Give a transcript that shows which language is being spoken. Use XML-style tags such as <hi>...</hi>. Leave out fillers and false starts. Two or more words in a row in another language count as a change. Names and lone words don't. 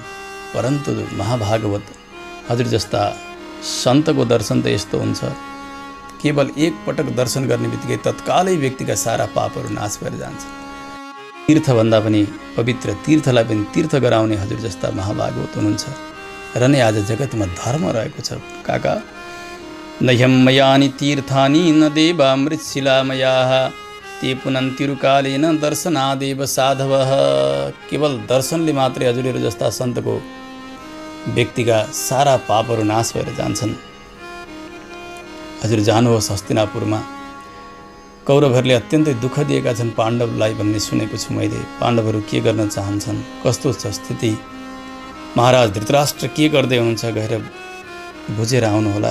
<ne>परन्तु महाभागवत हजुर जस्ता सन्तको दर्शन त यस्तो हुन्छ, केवल एक पटक दर्शन गर्ने बित्तिकै तत्कालै व्यक्तिका सारा पापहरू नाश भएर जान्छ। तीर्थभन्दा पनि पवित्र तीर्थलाई पनि तीर्थ गराउने हजुर जस्ता महाभागवत हुनुहुन्छ र नै आज जगतमा धर्म रहेको छ।</ne> <sa>काका नह्यं मयानि तीर्थानि न देवामृतशिलामयाः ते पुनन्तिरुकालेन दर्शनादेव साधवः।</sa> <ne>केवल दर्शनले मात्रै हजुरहरू जस्ता सन्तको व्यक्तिका सारा पापहरू नाश भएर जान्छन्। हजुर जानुहोस् हस्तिनापुरमा, कौरवहरूले अत्यन्तै दुःख दिएका छन् पाण्डवलाई भन्ने सुनेको छु मैले। पाण्डवहरू के गर्न चाहन्छन्, कस्तो छ स्थिति, महाराज धृतराष्ट्र के गर्दै हुनुहुन्छ गएर बुझेर आउनुहोला।</ne>